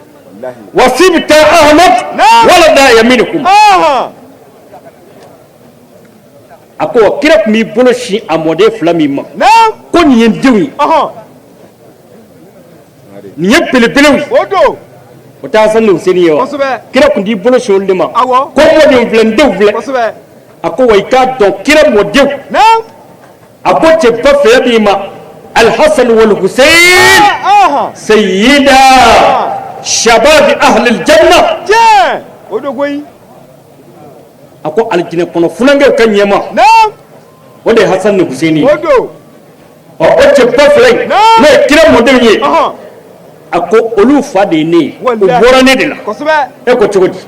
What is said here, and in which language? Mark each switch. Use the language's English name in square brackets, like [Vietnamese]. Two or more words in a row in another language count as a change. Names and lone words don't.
[Arabic] وسبطا أحمد ولدا يمينكم [Bambara] a ko kira tun b'i bolo sin a mɔden fila min ma ko nin ye n denw ye nin ye belebelew ye o tɛ hasan ni husaini ye wa kira tun t'i bolo sin olu de ma ko mɔden filɛ n denw filɛ a ko wa i k'a dɔn kira mɔdenw a ko cɛba fila b'i ma [Arabic] الحسن والحسين سيدا شباب أهل الجنة [Bambara] o do koyi a ko aljinɛ kɔnɔ funankew ka ɲɛma o de ye hasan ni husaini ye o cɛba fila in n'o ye kira mɔdenw ye a ko olu fa de ye ne ye u bɔra ne de la e ko cogo di